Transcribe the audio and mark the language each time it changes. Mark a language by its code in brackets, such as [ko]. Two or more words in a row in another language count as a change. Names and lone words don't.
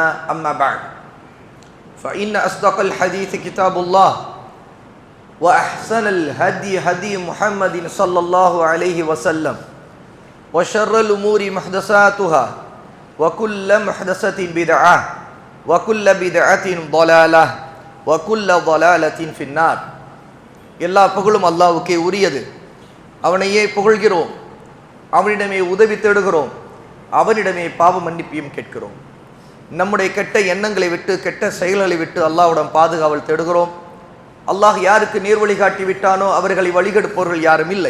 [ar] أما بعد فإن أصدق الحديث كتاب الله وأحسن الهدي هدي محمد صلى الله عليه وسلم وشر الأمور محدثاتها وكل محدثة بدعة وكل بدعة ضلالة وكل ضلالة في النار. [ta] எல்லா புகழும் அல்லாஹ்வுக்கே உரியது. அவனையே புகழ்கிறோம், அவனிடமே உதவி தேடுகிறோம், அவனிடமே பாவ மன்னிப்பையும் கேட்கிறோம். நம்முடைய கெட்ட எண்ணங்களை விட்டு கெட்ட செயல்களை விட்டு அல்லாஹ்விடம் பாதுகாவல் தேடுகிறோம். அல்லாஹ் யாருக்கு நேர் வழிகாட்டி விட்டானோ அவர்களை வழிகெடுப்பவர்கள் யாரும் இல்லை.